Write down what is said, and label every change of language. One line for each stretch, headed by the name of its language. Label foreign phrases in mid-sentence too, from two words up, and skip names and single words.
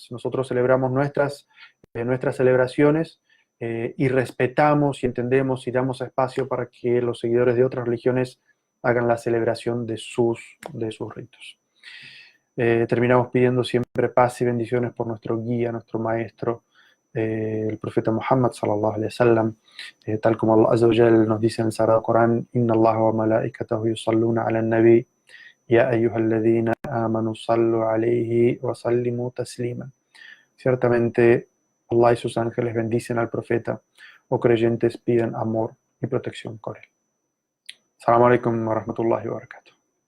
Spanish: Nosotros celebramos nuestras celebraciones y respetamos y entendemos y damos espacio para que los seguidores de otras religiones hagan la celebración de sus ritos. Terminamos pidiendo siempre paz y bendiciones por nuestro guía, nuestro maestro, el profeta Muhammad
Arabic: صلى الله عليه وسلم,
Spanish: tal como Allah
Arabic: عز وجل
Spanish: nos dice en el Sagrado Corán:
Arabic: إن الله وملائكته يصلون على النبي يا أيها الذين آمنوا صلوا عليه وسلموا تسليما.
Spanish: Ciertamente Allah y sus ángeles bendicen al profeta, o creyentes piden amor y protección con él.
Arabic: السلام عليكم ورحمة الله وبركاته.